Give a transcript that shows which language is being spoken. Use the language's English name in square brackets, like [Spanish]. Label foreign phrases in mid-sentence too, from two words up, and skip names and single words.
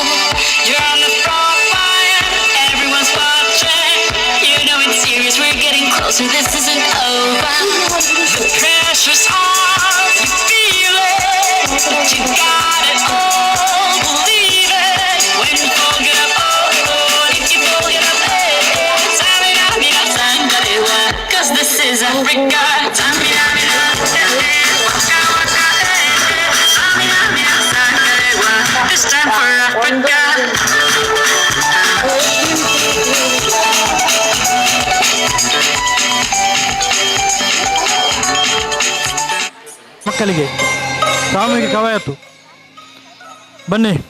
[English] You're on the front line, everyone's watching. You know it's serious, we're getting closer, this isn't over. The pressure's on, you feel it, but you got it all, believe it. When you fold it up, oh, if you fold it up, Samina, mina, sangarewa, 'cause this is Africa. Samina, mina, waka, waka, Samina, mina, sangarewa, this time for Africa. [Kannada] ಮಕ್ಕಳಿಗೆ ಸಾಮೂಹಿಕ ಕವಾಯತು ಬನ್ನಿ.